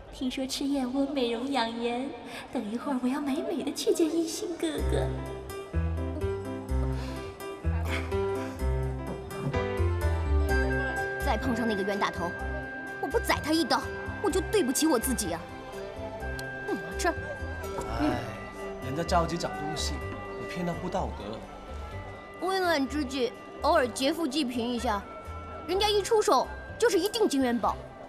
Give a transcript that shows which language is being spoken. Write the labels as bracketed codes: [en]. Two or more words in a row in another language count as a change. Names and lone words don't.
[zh] 聽說吃燕窩美容養顏，等一會兒我要美美的去見一心哥哥。再碰上那個冤大頭，我不宰他一刀，我就對不起我自己啊！吃。哎，人家着急找東西，你騙他不道德。危难之際，偶爾劫富济貧一下，人家一出手就是一定金元宝。